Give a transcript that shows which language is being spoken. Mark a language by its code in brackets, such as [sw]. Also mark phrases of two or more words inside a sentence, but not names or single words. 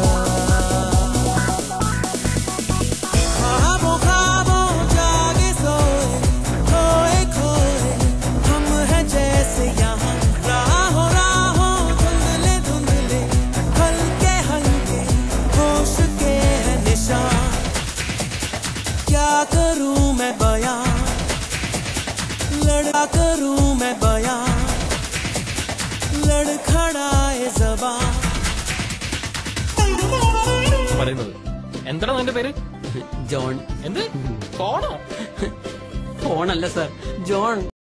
[hi] ख्वाबों जागे सोए खोए खोए हम हैं जैसे यहाँ राहों धुंधले हल्के होश के है निशान क्या करूं मैं बयां लड़ा करूं मैं बयां लड़खड़ाए ज़बान [ml] പറയുന്നത് എന്താണ് നിന്റെ പേര് ജോൺ എന്ത് ഫോണോ ഫോണല്ല സർ ജോൺ